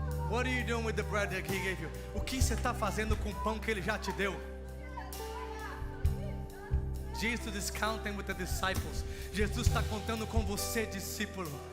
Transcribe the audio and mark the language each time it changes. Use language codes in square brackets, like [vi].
[en] What are you doing with the bread that He gave you? [pt] O que você está fazendo com o pão que Ele já te deu? [en] Jesus is counting with the disciples. [pt] Jesus está contando com você, discípulo.